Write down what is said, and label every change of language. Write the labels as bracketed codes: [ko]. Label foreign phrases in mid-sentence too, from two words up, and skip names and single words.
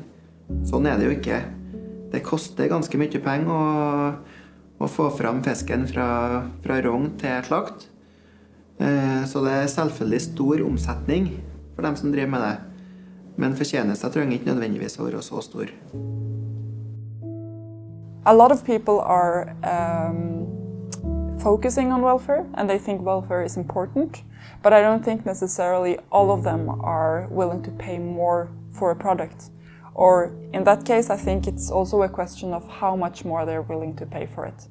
[no] Sånn det jo ikke. Det koster ganske mye penger å få fram fisken fra rogn til slakt. Så det selvfølgelig stor omsetning for dem som driver med det. Men fortjenester trenger ikke nødvendigvis å være så stor. [en] A lot of people are focusing on welfare and they think welfare is important, but I don't think necessarily all of them are willing to pay more for a product. Or in that case, I think it's also a question of how much more they're willing to pay for it.